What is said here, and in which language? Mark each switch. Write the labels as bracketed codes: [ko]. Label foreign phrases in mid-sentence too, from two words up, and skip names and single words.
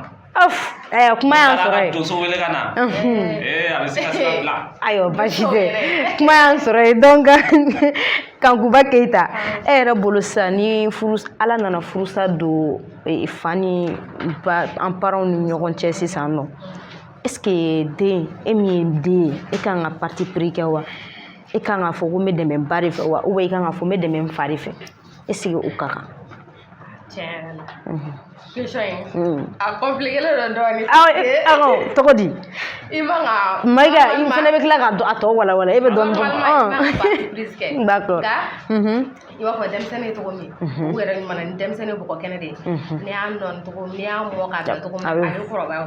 [bm] kuma y'an sɔrɔ ye donso wele ka na a bɛ se ka sira bila ayiwa basi tɛ kuma y'an sɔrɔ ye donc Kankuba Keyita e yɛrɛ bolo sisan ni Ala nana furusa don fa ni an parents ni ɲɔgɔn cɛ sisan nɔ [fr] est ce que [bm] den e min ye den ye e kan ka [fr] parti pris [bm] kɛ wa e kan ka fɔ ko n bɛ dɛmɛ ba de fɛ wa [fr] ou bien [bm] e kan ka fɔ n bɛ dɛmɛ n fa de fɛ [fr] est ce que [bm] o ka kan tiɲɛ la question in [fr] a compliqué le [bm] dɔɔni tɔgɔ di i man ka Maïga i fana bɛ tila ka a tɔ walawala e bɛ dɔɔni dɔn [fr] d'accord [bm] i b'a fɔ denmisɛnnin cogo min u yɛrɛ ɲuman ni denmisɛnnin bɔgɔ kɛnɛ de ye n'i y'a dɔn cogo n'i y'a mɔ k'a dɔn cogo min a bɛ kɔrɔbaya